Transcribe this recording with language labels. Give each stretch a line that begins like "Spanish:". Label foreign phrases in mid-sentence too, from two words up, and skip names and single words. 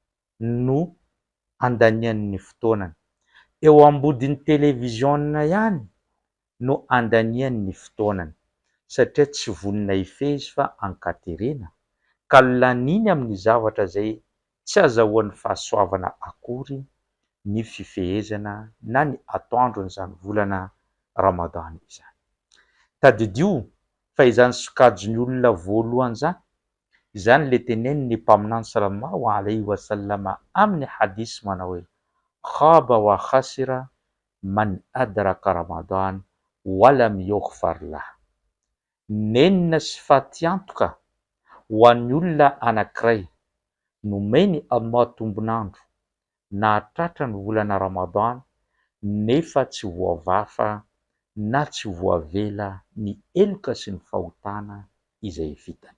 Malagasy: no andanian'ny fotoanany, eo ambodin'ny televiziona ihany no andanian'ny fotoanany, satria tsy vonona hifehy izy fa ankaterena, ka laniny amin'ny zavatra izay tsy azahoan'ny fahasoavana akory ny fifehezana na ny atoandron'izany volana Ramadany izany. Tadidio fa izany sokajin'ny olona voalohany izany le tenenin'ny mpaminany
Arabic: صلى الله عليه وسلم
Malagasy: amin'ny hadisy manao hoe
Arabic: خاب وخسر من أدرك رمضان ولم يغفر له.
Malagasy: Nenina sy faty antoka ho an'ny olona anankiray nomeny Allah tombonandro nahatratra ny volana Ramadany nefa tsy voavafa na tsy voavela ny eloka sy ny fahotana izay vitany.